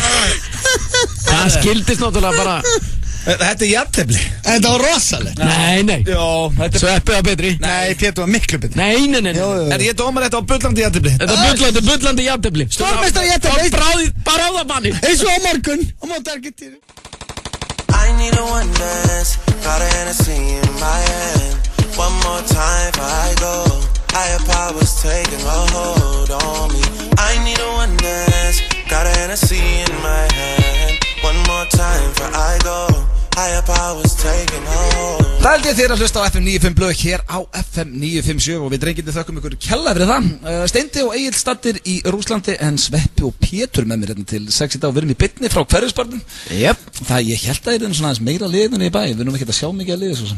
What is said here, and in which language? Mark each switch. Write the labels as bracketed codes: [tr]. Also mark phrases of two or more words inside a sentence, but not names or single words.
[is] Það skildist náttúrulega bara. Þetta er jafntefli. Þetta var rosalegt. Nei. Jó, þetta Sveppi var betri. Nei, Pétur var miklu betri. Nei. Er ég dómar þetta á bullandi jafntefli? Þetta er bullandi jafntefli. Stórmeistari jafntefli. Bara á það manni. Eins og á morgun. Á móti Argentínu. [en] I need a one dance. Got a Hennessy in my hand. One more time before I go. Higher powers taking a hold on me. I need a one dance. Got a Hennessy in my hand. One more time before I go. Higher powers taking a hold. [is] Það held ég þér að hlusta á FM 95 blöð hér á FM 957 og við drengirnir þökkum ykkur kærlega fyrir það. Steindi og Egill staddir í Rússlandi en Sveppi og Pétur með mér hérna til 6 í dag og við erum í beinni frá Hverfisbarnum. Jep. Það ég held að það er svona aðeins meira liðin í bæ, við erum ekki að sjá mikið að liði svo sem.